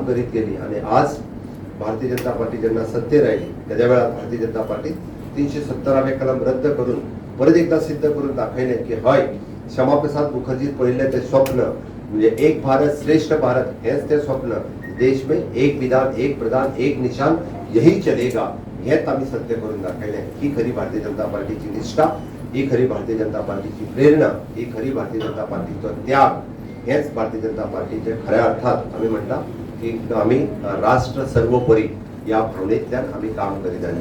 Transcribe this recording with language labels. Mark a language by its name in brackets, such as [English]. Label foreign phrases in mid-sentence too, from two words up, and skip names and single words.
[Konkani] करीत गेली आणि आज भारतीय जनता पार्टी जेन्ना सत्तेर आयली त्याच्या वेळार भारतीय जनता पार्टी 370वे कलम रद्द करून परत एकदा सिद्ध करून दाखयलें की हय श्यामाप्रसाद मुखर्जी पळयल्लें तें स्वप्न म्हणजे एक भारत श्रेष्ठ भारत हेच ते स्वप्न [Hindi] देश में एक विधान एक प्रधान एक निशान यही चलेगा [Konkani] हेच आम्ही सत्य करून दाखयलें ही खरी भारतीय जनता पार्टीची निष्ठा ही खरी भारतीय जनता पार्टीची प्रेरणा ही खरी भारतीय जनता पार्टीचो त्याग हेच भारतीय जनता पार्टीचे खऱ्या अर्थात आम्ही म्हणटा की आम्ही राष्ट्र सर्वोपरी या भावनेंतल्यान आम्ही काम करीत आयिल्ले